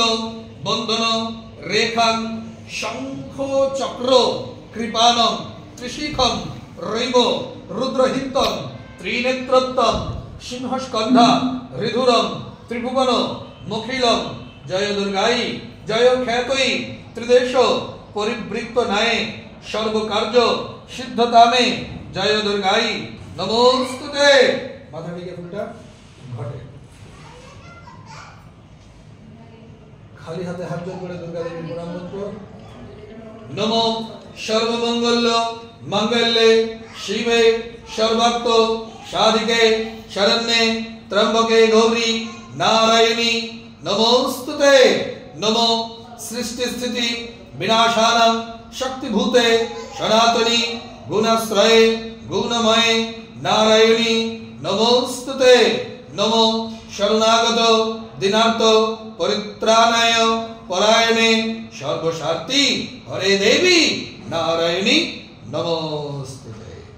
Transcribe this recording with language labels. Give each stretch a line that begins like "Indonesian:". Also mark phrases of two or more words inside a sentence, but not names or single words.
Sanskrit: বন্ধন রেখাং শঙ্খ চক্র কৃপানং ত্রিশিখং রৈব রুদ্রহিন্তং ত্রিনেত্রত্তম সিংহস্কন্ধা ঋধুরং ত্রিভুবন মুখিলং জয় দুর্গাই জয় খ্যাতই ত্রিদেশ পরিবৃত্ত নায়ে সর্বকার্য সিদ্ধতামে জয় দুর্গাই নমস্তুতে।
Bangla: মাথা টিকে ফুলটা ঘটে, খালি হাতে হাত জোড় করে দুর্গা দেবীর প্রণাম মন্ত্র।
Sanskrit: নমো সর্বমঙ্গল মঙ্গলে শিবে সর্বার্থ সাধিকে শরণ্যে ত্র্যম্বকে গৌরী নারায়ণী নমস্তুতে। নমো সৃষ্টি স্থিতি বিনাশানাং শক্তিভূতে সনাতনী গুণাশ্রয়ে গুণময়ে নারায়ণী নমস্তুতে। নমো শরণাগত দিনার্থ পরিত্রাণায় পরায়ণে সর্বস্বার্থী হরে দেবী নারায়ণী নমস্তুতে।